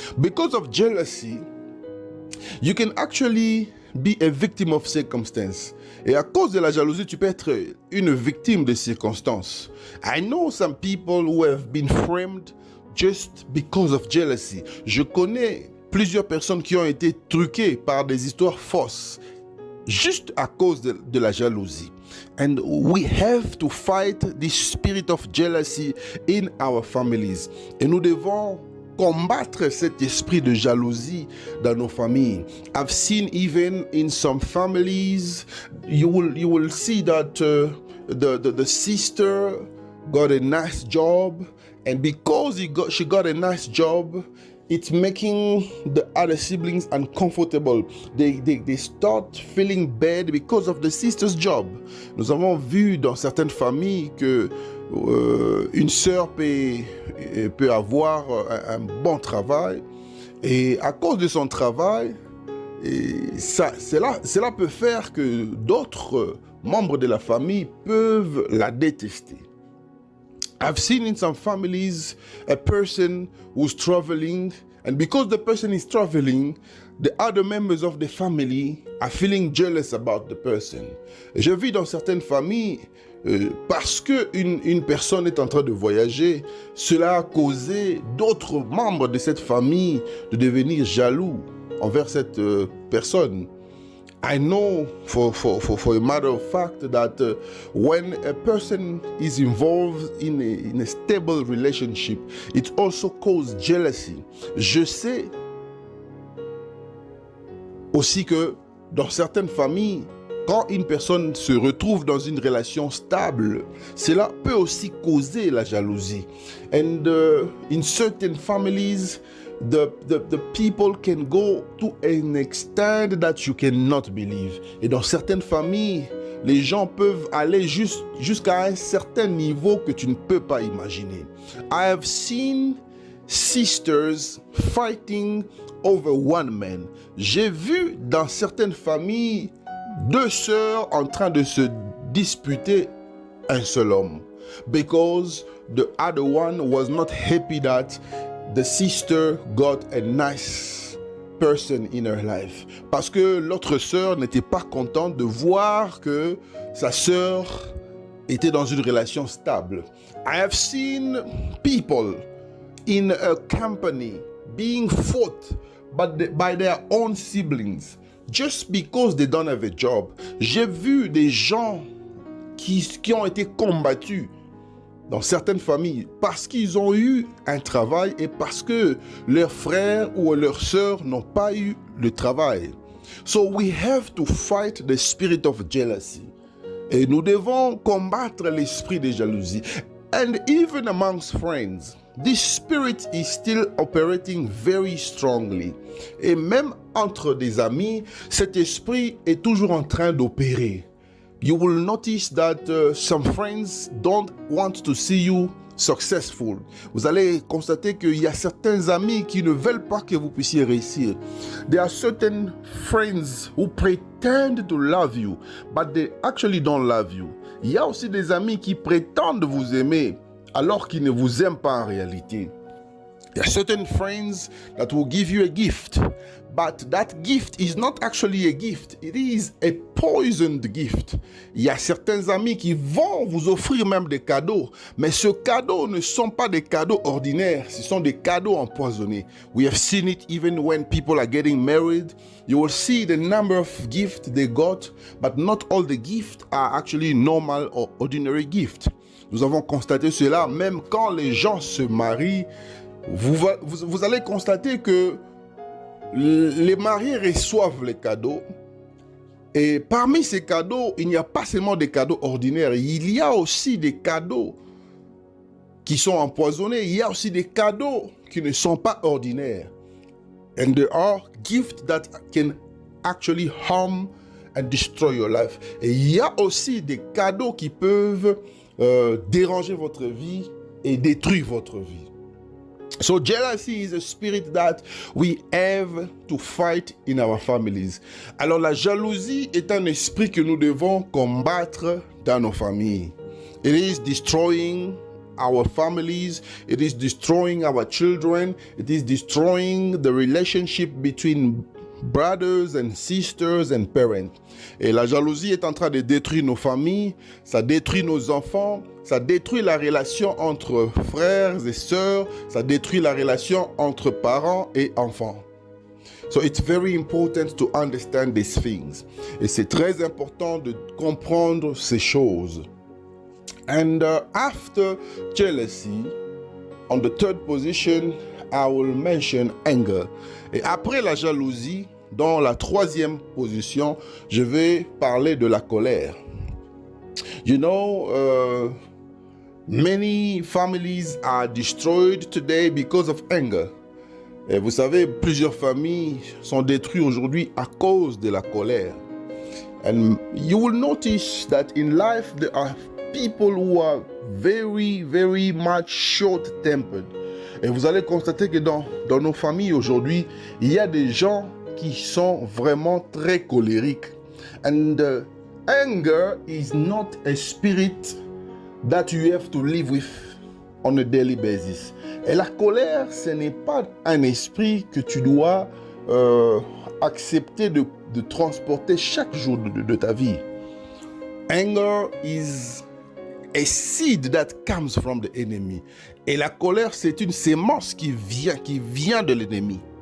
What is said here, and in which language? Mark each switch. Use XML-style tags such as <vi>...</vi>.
<en>Because of jealousy, you can actually be a victim of circumstance.</en> <fr>Et à cause de la jalousie, tu peux être une victime des circonstances.</fr> <en>I know some people who have been framed just because of jealousy.</en> <fr>Je connais plusieurs personnes qui ont été truquées par des histoires fausses juste à cause de la jalousie.</fr> <en>And we have to fight this spirit of jealousy in our families.</en> <fr>Et nous devons combattre cet esprit de jalousie dans nos familles.</fr> <en>I've seen even in some families, you will see that the sister got a nice job, and because she got a nice job, it's making the other siblings uncomfortable. They start feeling bad because of the sister's job.</en> <fr>Nous avons vu dans certaines familles que une sœur peut avoir un bon travail, et à cause de son travail, cela peut faire que d'autres membres de la famille peuvent la détester.</fr> <en>I've seen in some families a person who's traveling, and because the person is traveling, the other members of the family are feeling jealous about the person.</en> <fr>Je vis dans certaines familles, parce qu'une personne est en train de voyager, cela a causé d'autres membres de cette famille de devenir jaloux envers cette personne.</fr> <en>I know for a matter of fact that when a person is involved in a stable relationship, it also causes jealousy.</en> <fr>Je sais aussi que dans certaines familles, quand une personne se retrouve dans une relation stable, cela peut aussi causer la jalousie.</fr> <en>And in certain families, the people can go to an extent that you cannot believe.</en> <fr>Et dans certaines familles, les gens peuvent aller jusqu'à un certain niveau que tu ne peux pas imaginer.</fr> <en>I have seen sisters fighting over one man.</en> <fr>J'ai vu dans certaines familles deux sœurs en train de se disputer un seul homme.</fr> <en>Because the other one was not happy that the sister got a nice person in her life.</en> <fr>Parce que l'autre sœur n'était pas contente de voir que sa sœur était dans une relation stable.</fr> <en>I have seen people in a company being fought by their own siblings just because they don't have a job.</en> <fr>J'ai vu des gens qui ont été combattus dans certaines familles parce qu'ils ont eu un travail et parce que leurs frères ou leurs sœurs n'ont pas eu le travail.</fr> <en>So we have to fight the spirit of jealousy.</en> <fr>Et nous devons combattre l'esprit de jalousie.</fr> <en>And even amongst friends, this spirit is still operating very strongly.</en> <fr>Et même entre des amis, cet esprit est toujours en train d'opérer.</fr> <en>You will notice that some friends don't want to see you successful.</en> <fr>Vous allez constater qu'il y a certains amis qui ne veulent pas que vous puissiez réussir.</fr> <en>There are certain friends who pretend to love you, but they actually don't love you.</en> <fr>Il y a aussi des amis qui prétendent vous aimer alors qu'ils ne vous aiment pas en réalité.</fr> <en>There are certain friends that will give you a gift, but that gift is not actually a gift. It is a poisoned gift.</en> <fr>Il y a certains amis qui vont vous offrir même des cadeaux, mais ce cadeau ne sont pas des cadeaux ordinaires, ce sont des cadeaux empoisonnés.</fr> <en>We have seen it even when people are getting married. You will see the number of gifts they got, but not all the gifts are actually normal or ordinary gifts.</en> <fr>Nous avons constaté cela même quand les gens se marient. Vous allez constater que les mariés reçoivent les cadeaux. Et parmi ces cadeaux, il n'y a pas seulement des cadeaux ordinaires. Il y a aussi des cadeaux qui sont empoisonnés. Il y a aussi des cadeaux qui ne sont pas ordinaires.</fr> <en>And there are gifts that can actually harm and destroy your life.</en> <fr>Et il y a aussi des cadeaux qui peuvent déranger votre vie et détruire votre vie.</fr> <en>So jealousy is a spirit that we have to fight in our families.</en> <fr>Alors la jalousie est un esprit que nous devons combattre dans nos familles.</fr> <en>It is destroying our families, it is destroying our children, it is destroying the relationship between brothers and sisters and parents.</en> <fr>Et la jalousie est en train de détruire nos familles, ça détruit nos enfants, ça détruit la relation entre frères et sœurs, ça détruit la relation entre parents et enfants.</fr> <en>So it's very important to understand these things.</en> <fr>Et c'est très important de comprendre ces choses.</fr> <en>And after jealousy, on the third position, I will mention anger.</en> <fr>Et après la jalousie, dans la troisième position, je vais parler de la colère.</fr> <en>You know, many families are destroyed today because of anger.</en> <fr>Et vous savez, plusieurs familles sont détruites aujourd'hui à cause de la colère.</fr> <en>And you will notice that in life there are people who are very, very much short-tempered.</en> <fr>Et vous allez constater que dans nos familles aujourd'hui, il y a des gens qui sont vraiment très colériques.</fr> <en>And anger is not a spirit that you have to live with on a daily basis.</en> <fr>Et la colère, ce n'est pas un esprit que tu dois accepter de transporter chaque jour de ta vie.</fr> <en>Anger is a seed that comes from the enemy.</en> <fr>Et la colère, c'est une sémence qui vient de l'ennemi.</fr>